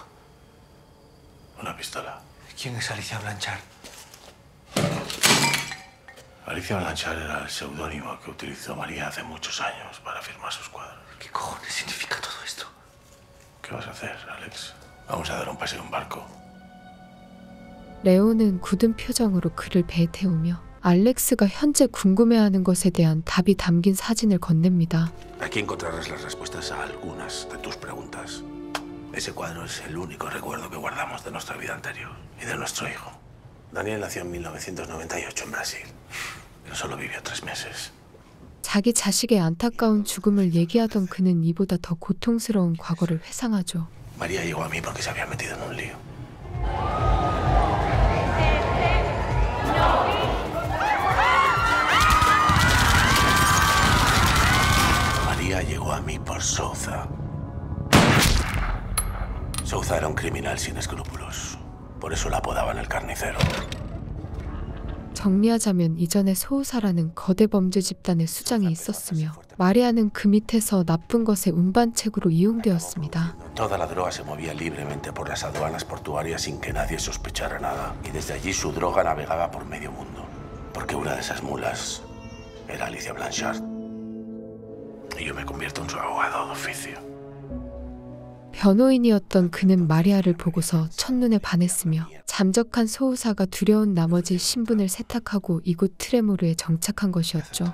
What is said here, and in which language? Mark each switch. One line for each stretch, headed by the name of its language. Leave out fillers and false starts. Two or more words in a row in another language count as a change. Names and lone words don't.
Spanish: Una pistola. ¿Quién es Alicia Blanchard? Alicia Blanchard era el seudónimo que utilizó María hace muchos años para firmar sus cuadros. ¿Qué cojones significa todo esto? ¿Qué vas a hacer, Alex? Vamos a dar un paseo en barco.
Korean: 레오는 굳은 표정으로 그를 배에 태우며 알렉스가 현재 궁금해하는 것에 대한 답이 담긴 사진을 건넵니다.
Spanish: Aquí encontrarás las respuestas a algunas de tus preguntas. Ese cuadro es el único recuerdo que guardamos de nuestra vida anterior y de nuestro hijo. Daniel nació en 1998 en Brasil, pero solo vivió 3 meses.
Korean: 자기 자식의 안타까운 죽음을 얘기하던 그는 이보다 더 고통스러운 과거를 회상하죠.
Spanish: María llegó a mí porque se había metido en un lío. María llegó a mí por Souza. Souza era un criminal sin escrúpulos. Por eso la apodaban el carnicero.
Korean: 정리하자면 이전에 소우사라는 거대 범죄 집단의 수장이 있었으며 마리아는 그 밑에서 나쁜 것의 운반책으로 이용되었습니다.
Spanish: Toda la droga se movía libremente por las aduanas portuarias sin que nadie sospechara nada. Y desde allí su droga navegaba por medio mundo. Porque una de esas mulas era Alicia Blanchard. Y yo me convierto en su abogado de oficio.
Korean: 변호인이었던 그는 마리아를 보고서 첫눈에 반했으며 잠적한 소우사가 두려운 나머지 신분을 세탁하고 이곳 트레모르에 정착한 것이었죠.